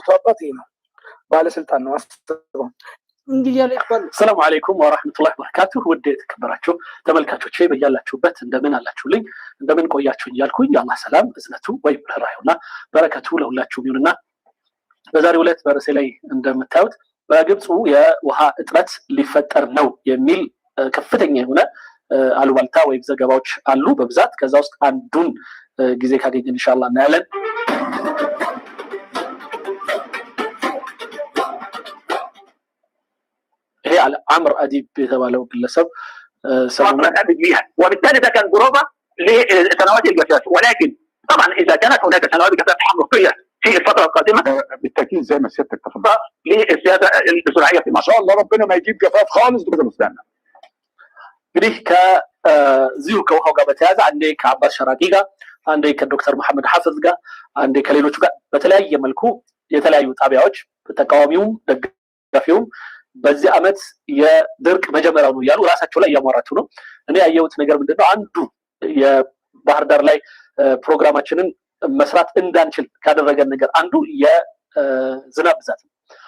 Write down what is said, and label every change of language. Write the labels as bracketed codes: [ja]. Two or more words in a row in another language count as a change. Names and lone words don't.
[am] አባት ነው ባለስልጣን ነው አስተባባሪ እንግዲህ ያለ ይባል። [ar] سلام عليكم ورحمة الله وبركاته። [am] ውድ የተከበራችሁ ተመልካቾቼ በያላችሁበት እንደምን አላችሁልኝ እንደምን ቆያችሁኝ እያልኩኝ የአላህ ሰላም እዝነቱ ወይም ርህራሄውና በረከቱ ለሁላችሁም ይሁንና በዛሬው ዕለት በርዕሴ ላይ እንደምታዩት በግብፁ የውሃ እጥረት ሊፈጠር ነው የሚል ከፍተኛ የሆነ አሉባልታ ወይም ዘገባዎች አሉ በብዛት። ከዛ ውስጥ አንዱን ጊዜ ካገኘን ኢንሻአላህ እናያለን። [ar] هي على عمرو أديب [am] የተባለው ግለሰብ [ar] وبالتالي ده كان بروفا لسنوات الجفاف، ولكن طبعا اذا كانت هناك سنوات جفاف حقيقيه في الفتره القادمه بالتاكيد زي ما سيادتك تفضل للسياده الزراعيه في مصر. ان شاء الله ربنا ما يجيب جفاف خالص بكده مستنى. [am] እንግዲህ ከዚሁ ከውሃው ጋር በተያያዘ አንዴ ከአባስ ሸራቂ ጋር፣ አንዴ ከዶክተር መሐመድ ሐፊዝ ጋር፣ አንዴ ከሌሎቹ ጋር በተለያየ መልኩ የተለያዩ ጣቢያዎች ተቃዋሚውም ደጋፊውም በዚህ ዓመት የድርቅ መጀመሪያው ነው እያሉ ራሳቸው ላይ እያሟራቸው ነው። እኔ ያየሁት ነገር ምንድነው አንዱ የባህር ዳር ላይ ፕሮግራማችንን መስራት እንዳንችል ካደረገን ነገር አንዱ የዝናብ ብዛት ነው።